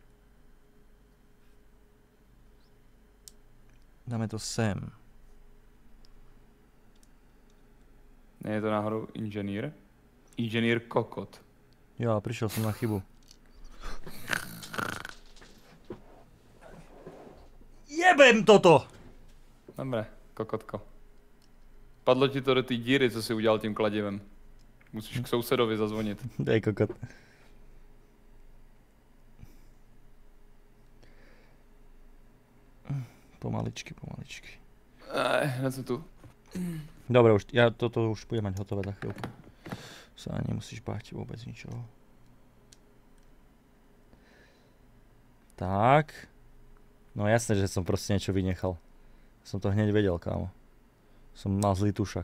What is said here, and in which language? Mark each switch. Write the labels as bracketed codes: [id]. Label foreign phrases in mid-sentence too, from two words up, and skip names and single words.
[sk] Nie je to náhodou inženýr? [cs] Inženýr kokot. [sk] Jo, ale prišiel som na chybu. Jebem toto! [cs] Dobré, kokotko. Padlo ti to do té díry, co jsi udělal tím kladivem. Musíš k sousedovi zazvonit. Dej kokot. Pomaličky. Hned jsem tu. [sk] Dobre, už, ja toto už budem mať hotové za chvíľku. Sa nemusíš báť vôbec ničoho. Tak. No jasné, že som proste niečo vynechal. Som to hneď vedel, kámo. Som mal zlý tušak.